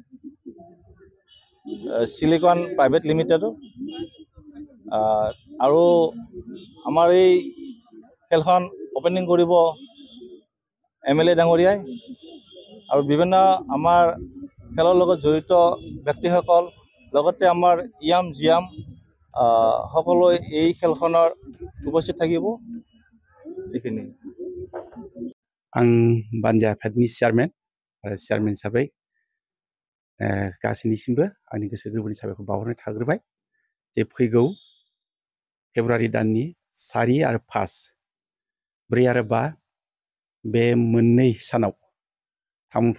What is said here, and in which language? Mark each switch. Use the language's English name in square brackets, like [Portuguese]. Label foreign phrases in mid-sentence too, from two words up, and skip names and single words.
[Assamese] সিলিকন প্ৰাইভেট লিমিটেড, আৰু আমাৰ এই খেলখন অপেনিং কৰিব MLA ডাঙৰীয়াই, আৰু বিভিন্ন আমাৰ খেলৰ লগত জড়িত ব্যক্তিসকল, লগতে আমাৰ ইয়াম জিয়াম সকলোৱে এই খেলখনৰ উপস্থিত থাকিব এইখিনি [Bodo] आं बानजा आफादनि चेयारमेन आरो चेयारमेन हिसाबै गासैनिसिमबो आंनि गोसो गोरबोनि साबायखर बावहरनाय थाग्रोबाय जे फैगौ फेब्रुवारि दाननि 4 आरो 5 4 आरो 5 बे मोननै सानाव तामुलपुर